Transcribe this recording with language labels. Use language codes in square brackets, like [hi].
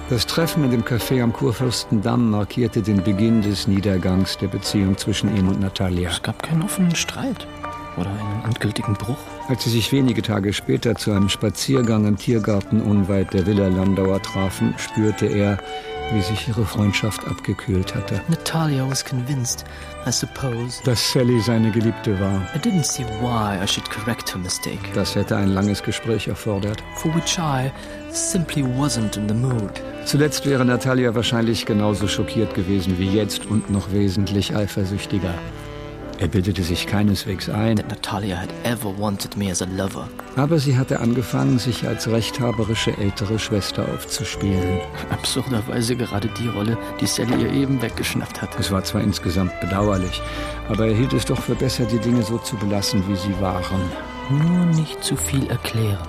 [de] Das Treffen in dem Café am Kurfürstendamm markierte den Beginn des Niedergangs der Beziehung zwischen ihm und Natalia. Es gab keinen offenen Streit oder einen endgültigen Bruch. Als sie sich wenige Tage später zu einem Spaziergang im Tiergarten unweit der Villa Landauer trafen, spürte er, wie sich ihre Freundschaft abgekühlt hatte. [en] Natalia was convinced, I suppose. [de] Dass Sally seine Geliebte war. [en] I didn't see why I should correct her mistake. [de] Das hätte ein langes Gespräch erfordert. [en] For which I simply wasn't in the mood. [de] Zuletzt wäre Natalia wahrscheinlich genauso schockiert gewesen wie jetzt und noch wesentlich eifersüchtiger. Er bildete sich keineswegs ein, [en] that Natalia had ever wanted me as a lover. [de] Aber sie hatte angefangen, sich als rechthaberische ältere Schwester aufzuspielen. Absurderweise gerade die Rolle, die Sally ihr eben weggeschnappt hat. Es war zwar insgesamt bedauerlich, aber er hielt es doch für besser, die Dinge so zu belassen, wie sie waren. Nur nicht zu viel erklären.